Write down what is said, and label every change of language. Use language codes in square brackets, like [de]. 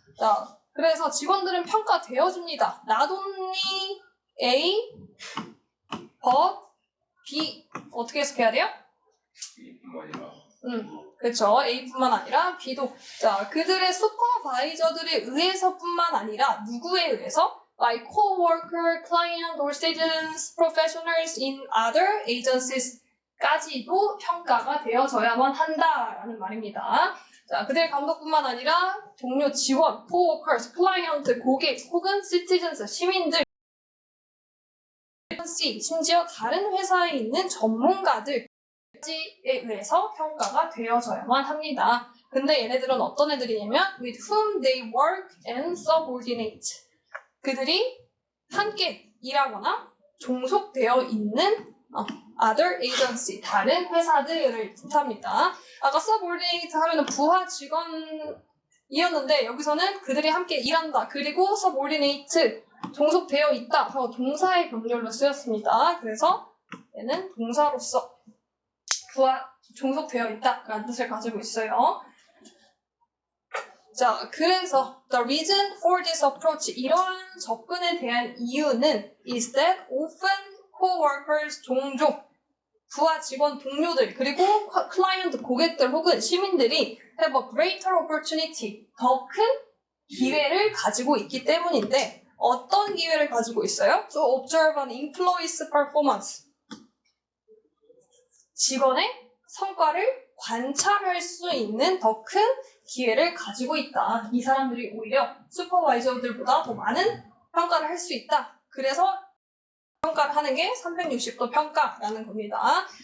[ko] 자, 그래서 직원들은 평가되어집니다. [en] Not only A, but B. [ko] 어떻게 해석해야 돼요? 이뿐만 아니라 그렇죠. A뿐만 아니라 B도. 자, 그들의 슈퍼바이저들에 의해서뿐만 아니라 누구에 의해서? [en] By co-worker, client, or students, professionals in other agencies [ko] 까지도 평가가 되어져야만 한다라는 말입니다. 자, 그들의 감독뿐만 아니라 동료, 직원, co-workers, 클라이언트, 고객 혹은 citizens, 시민들, 심지어 다른 회사에 있는 전문가들 에 의해서 평가가 되어져야만 합니다. 근데 얘네들은 어떤 애들이냐면 [en] with whom they work and subordinate. [ko] 그들이 함께 일하거나 종속되어 있는 other agency, 다른 회사들을 뜻합니다. 아까 subordinate 하면 부하 직원이었는데 여기서는 그들이 함께 일한다. 그리고 subordinate, 종속되어 있다 하고 동사의 병렬로 쓰였습니다. 그래서 얘는 동사로서 종속되어 있다라는 뜻을 가지고 있어요. 자, 그래서 [en] the reason for this approach, [ko] 이러한 접근에 대한 이유는 [en] is that often co-workers, [ko] 종종 부하 직원 동료들 그리고 클라이언트 고객들 혹은 시민들이 [en] have a greater opportunity, [ko] 더 큰 기회를 가지고 있기 때문인데 어떤 기회를 가지고 있어요? [en] To observe an employee's performance. [ko] 직원의 성과를 관찰할 수 있는 더 큰 기회를 가지고 있다. 이 사람들이 오히려 슈퍼바이저들보다 더 많은 평가를 할 수 있다. 그래서 평가를 하는 게 360도 평가라는 겁니다.